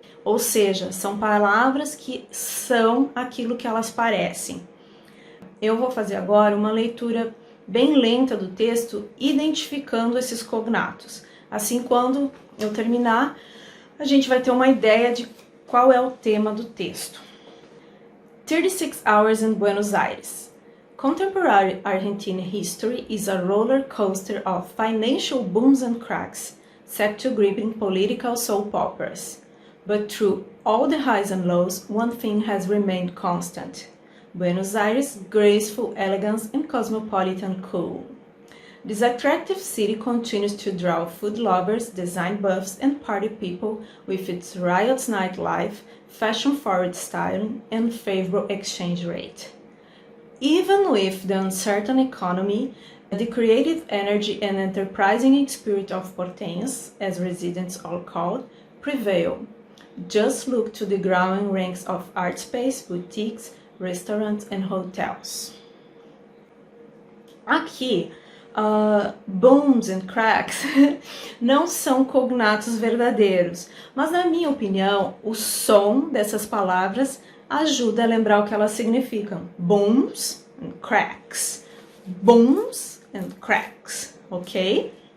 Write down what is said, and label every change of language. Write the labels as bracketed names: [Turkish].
[Portuguese] Ou seja, são palavras que são aquilo que elas parecem. Eu vou fazer agora uma leitura bem lenta do texto, identificando esses cognatos. Assim, quando eu terminar, a gente vai ter uma ideia de qual é o tema do texto. [English] 36 Hours in Buenos Aires. Contemporary Argentine history is a roller coaster of financial booms and cracks, set to gripping political soap operas. But through all the highs and lows, one thing has remained constant. Buenos Aires' graceful elegance and cosmopolitan cool. This attractive city continues to draw food lovers, design buffs, and party people with its riots nightlife, fashion-forward styling, and favorable exchange rate. Even with the uncertain economy, the creative energy and enterprising spirit of porteños, as residents are called, prevail. Just look to the growing ranks of art space, boutiques, restaurants, and hotels. [Portuguese] Aqui, booms and cracks não são cognatos verdadeiros, mas na minha opinião, o som dessas palavras ajuda a lembrar o que elas significam. [English] Booms and cracks. Booms and cracks, ok?